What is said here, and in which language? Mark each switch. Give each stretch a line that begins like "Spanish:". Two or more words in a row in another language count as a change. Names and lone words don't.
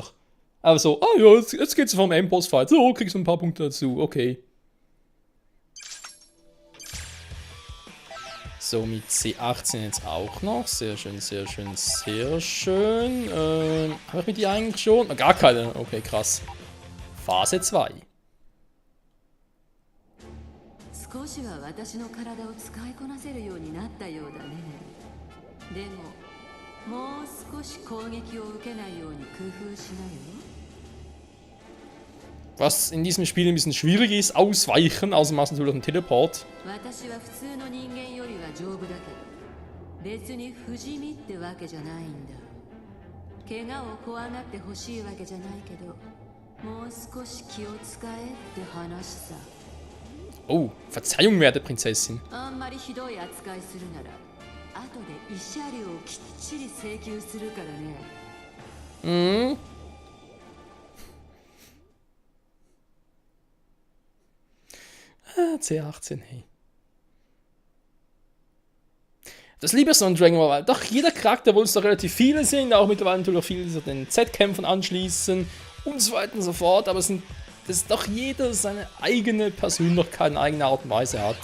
German: Aber so, ah ja, jetzt geht's vom Endboss-Fight. So, kriegst du ein paar Punkte dazu. Okay. So, mit C18 jetzt auch noch. Sehr schön, sehr schön, sehr schön. Habe ich mit dir eigentlich schon? Gar keine. Okay, krass. Phase 2.
Japanese: 少しは私の体を使いこなせるようになったようだね。でも、もう少し攻撃を受けないように工夫しなよ。
German: Was in diesem Spiel ein bisschen schwierig ist, ausweichen, außer man natürlich einen Teleport.
Japanese: 私は普通の人間よりは丈夫だけど、別に不死身ってわけじゃないんだ。怪我を怖がってほしいわけじゃないけど、もう少し気を使えって話さ。
German: Oh, Verzeihung, werte Prinzessin.
Japanese: あんまりひどい扱いするなら、後で慰謝料をきっちり請求するからね。C18, hey.
German: Das liebe ich so an Dragon Ball, weil doch jeder Charakter, wo es doch relativ viele sind, auch mittlerweile natürlich viele, die sich den Z-Kämpfen anschließen und so weiter und so fort, aber es sind, dass doch jeder seine eigene Persönlichkeit, eine eigene Art und Weise hat.